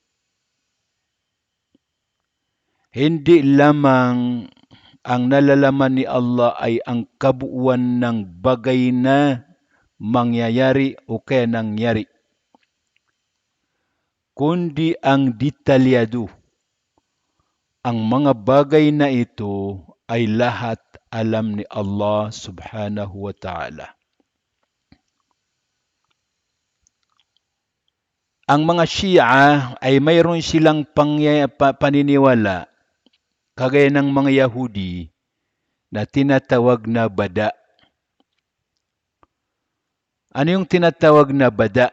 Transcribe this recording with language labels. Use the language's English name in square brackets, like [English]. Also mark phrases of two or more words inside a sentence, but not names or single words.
[Filipino] Hindi lamang ang nalalaman ni Allah ay ang kabuuan ng bagay na mangyayari o kaya nangyari, kundi ang detalyado. Ang mga bagay na ito ay lahat alam ni Allah [Arabic] سبحانه وتعالى. [Filipino] Ang mga Shia ay mayroon silang paniniwala, kagaya ng mga Yahudi, na tinatawag na bada. Ano yung tinatawag na bada?